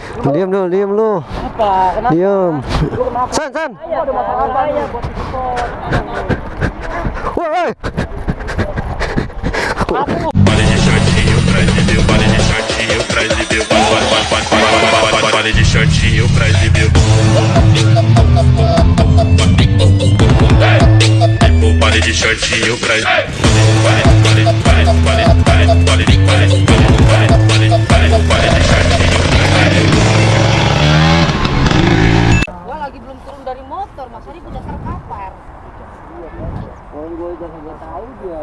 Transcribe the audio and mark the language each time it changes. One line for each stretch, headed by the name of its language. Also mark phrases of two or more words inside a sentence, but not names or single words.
Indonesian: Diam dulu, diam lu. Apa? Kenapa? Diam. Lu kenapa? San, San. Ada masalah apa ya buat support? Woi.
Portuguese: Pare de shortinho pra exibir, pare de shortinho pra exibir, pare de shortinho pra exibir. Pare de shortinho pra
Indonesian: Gua lagi belum turun dari motor, Mas Arif udah terkapar. Orang gue udah nggak tahu dia